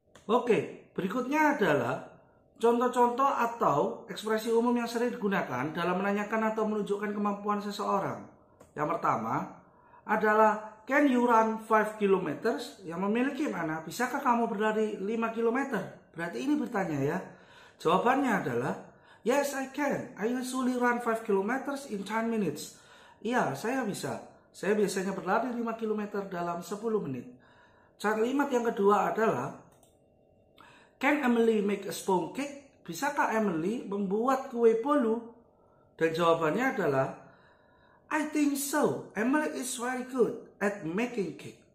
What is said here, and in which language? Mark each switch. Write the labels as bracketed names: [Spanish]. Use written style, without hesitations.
[Indonesian] Oke, berikutnya adalah contoh-contoh atau ekspresi umum yang sering digunakan dalam menanyakan atau menunjukkan kemampuan seseorang. Yang pertama adalah [English] can you run 5 km? [Indonesian] Yang memiliki mana? Bisakah kamu berlari 5 km? Berarti ini bertanya ya. Jawabannya adalah [English] yes, I can. I usually run 5 km in 10 minutes. [Indonesian] Iya, saya bisa. Saya biasanya berlari 5 km dalam 10 menit. Kalimat yang kedua adalah [English] can Emily make a sponge cake? [Indonesian] Bisakah Emily membuat kue bolu? Dan jawabannya adalah [English] I think so. Emily is very good at making cake.